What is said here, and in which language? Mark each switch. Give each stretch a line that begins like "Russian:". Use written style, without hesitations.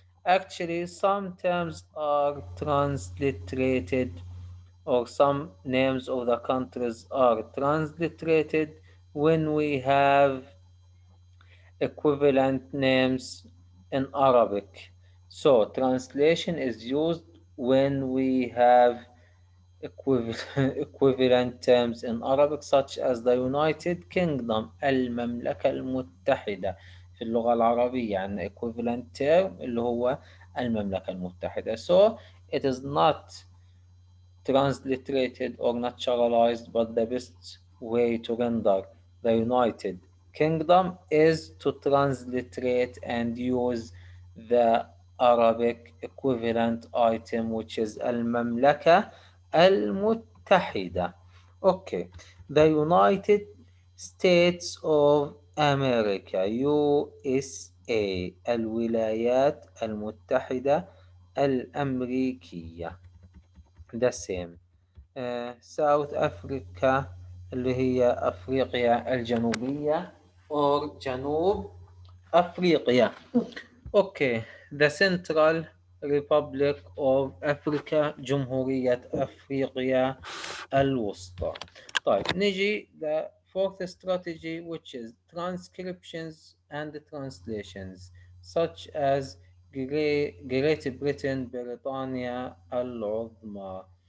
English: Actually, some terms are transliterated, or some names of the countries are transliterated when we have equivalent names in Arabic. So, translation is used when we have equivalent terms in Arabic, such as the United Kingdom, المملكة المتحدة.
Arabic: في اللغة العربية عندنا
English: equivalent term
Arabic: اللي هو المملكة المتحدة.
English: So it is not transliterated or naturalized, but the best way to render the United Kingdom is to transliterate and use the Arabic equivalent item, which is المملكة المتحدة. Okay, the United States of America, USA, الولايات المتحدة الأمريكية. The same. South Africa اللي هي أفريقيا الجنوبية or جنوب أفريقيا. Okay, the Central Republic of Africa, جمهورية أفريقيا الوسطى.
Arabic: طيب نجي
English: the fourth strategy, which is transcriptions and translations, such as Great Britain, بريطانيا العظمى.